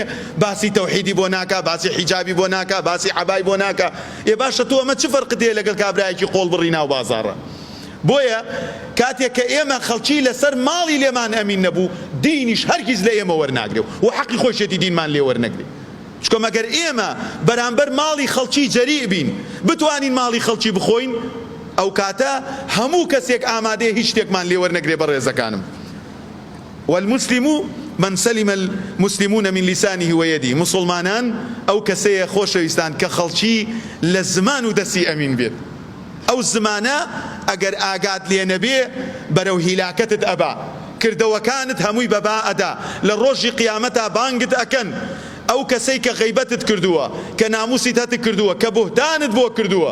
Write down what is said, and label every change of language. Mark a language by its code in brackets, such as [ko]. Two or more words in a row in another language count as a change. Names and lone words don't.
[ckb] باسی تەوحیدی بۆ ناکا باسی حیجابی بۆ ناکا باسی عەبای بۆ ناکا ئێ باشە تۆ ئەمە چ فەرق دێ لەگەڵ کابرایەکی قۆڵ بڕی ناو بازاڕە بۆیە کاتێک کە ئێمە خەڵکی لەسەر ماڵی لێمان ئەمین نەبوو دینیش هەرگیز لە ئێمە وەرناگرێ و حەقی خۆشیەتی دینمان لێ وەرنەگرێ چکە مەگەر ئێمە بەرامبەر ماڵی خەڵکی جەریء بین بتوانین ماڵی خەڵکی بخۆین ئەو کاتە هەموو کەسێک ئامادەیە هیچ شتێکمان لێ وەرنەگرێ بەڕێزەکانم. [ar] والمسلم من سلم المسلمون من لسانه ويده. [ckb] مسلمانان ئەو کەسەیە خۆشەویستان کە خەڵکی لە زمان و دەستی ئەمین بێت. ئەو زمانە ئەگەر ئاگات لێ نەبێ بەرەو هیلاکەتت ئەبا، کردەوەکانت هەمووی بەبا ئەدا، لە ڕۆژی قیامەتا بانگت ئەکەن. ئەو کەسەی کە غەیبەتت کردووە، کە ناموسی هەت کردووە، کە بوهتانت بۆ کردووە.